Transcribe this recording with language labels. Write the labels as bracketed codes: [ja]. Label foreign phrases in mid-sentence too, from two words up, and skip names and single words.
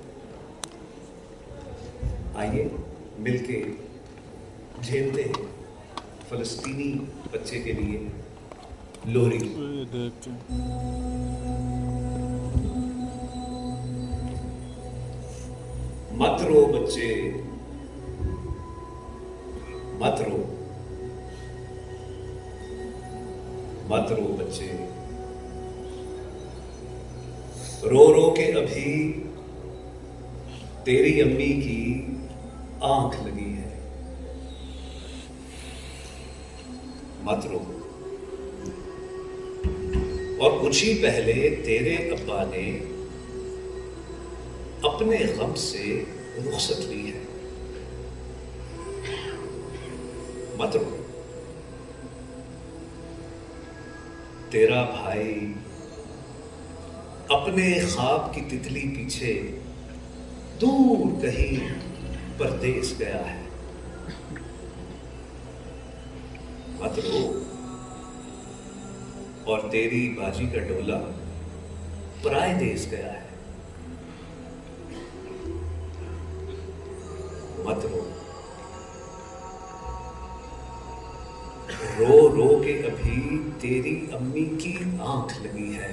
[ur] آئیے مل کے جھیلتے ہیں فلسطینی بچے کے لیے لوری۔ مت رو بچے مت رو، مت رو بچے، رو رو کے ابھی تیری امی کی آنکھ لگی ہے، مت رو، اور کچھ ہی پہلے تیرے ابا نے اپنے غم سے رخصت لی ہے، مت رو، تیرا بھائی اپنے خواب کی تتلی پیچھے دور کہیں پردیس گیا ہے. مت رو، اور تیری باجی کا ڈولا پرائے دیس گیا ہے. مت رو، رو رو کے ابھی تیری امی کی آنکھ لگی ہے.